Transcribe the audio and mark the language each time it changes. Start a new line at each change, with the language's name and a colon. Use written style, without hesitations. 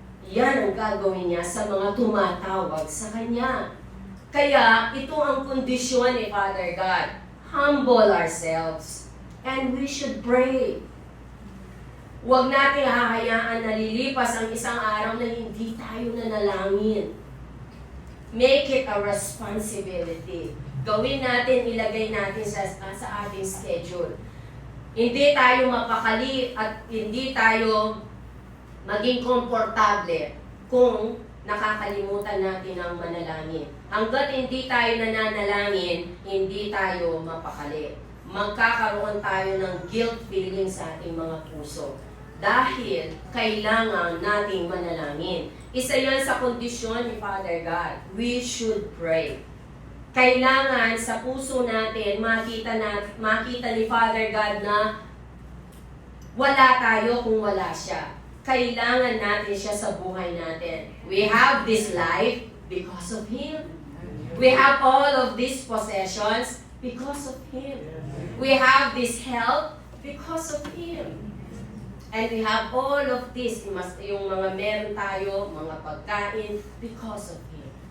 Filipino: Yan ang gagawin niya sa mga tumatawag sa Kanya. Kaya, ito ang kondisyon ni Father God. Humble ourselves. And we should pray. Huwag natin hahayaan na lilipas ang isang araw na hindi tayo nanalangin.
English: Make it a responsibility.
Filipino: Gawin natin, ilagay natin sa ating schedule. Hindi tayo mapakali at hindi tayo maging komportable kung nakakalimutan natin ang manalangin. Hanggat hindi tayo nananalangin, hindi tayo mapakali. Magkakaroon tayo ng guilt feeling sa ating mga puso. Dahil kailangan nating manalangin. Isa yan sa kondisyon ni Father God. We should pray. Kailangan sa puso natin makita ni Father God na wala tayo kung wala siya. Kailangan natin siya sa buhay natin.
English: We have this life because of Him. We have all of these possessions because of Him. We have this health because of Him. And we have all of this, yung mga meron tayo, mga pagkain, because of Him.